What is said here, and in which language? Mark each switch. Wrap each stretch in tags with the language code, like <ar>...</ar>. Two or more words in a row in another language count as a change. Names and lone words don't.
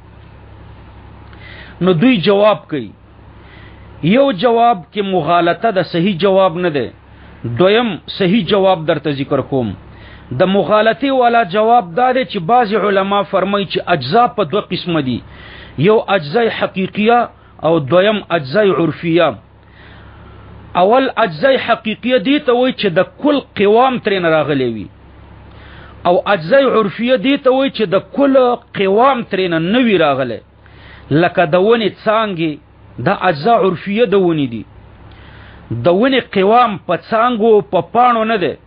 <ps>نو دوی جواب کوي. یو جواب کې مغالطه د صحیح جواب نه ده، دویم صحیح جواب درته ذکر کوم. د مغالطه والا جواب دا دی چې بعض علما فرمایي چې اجزا په دوه قسم دي، یو اجزای حقیقیه او دویم اجزای عرفیه. اول اجزای حقیقیه دی ته وایي چې د کل قوام ترې راغلی وي، او اجزای عرفیه دی ته وایي چې د کل قوام ترې نه وي راغلی. لکه د ونې څانګې دا اجزا عرفیه د ونې دي، د ونې قوام په څانګو په پاڼو نه ده.</ps>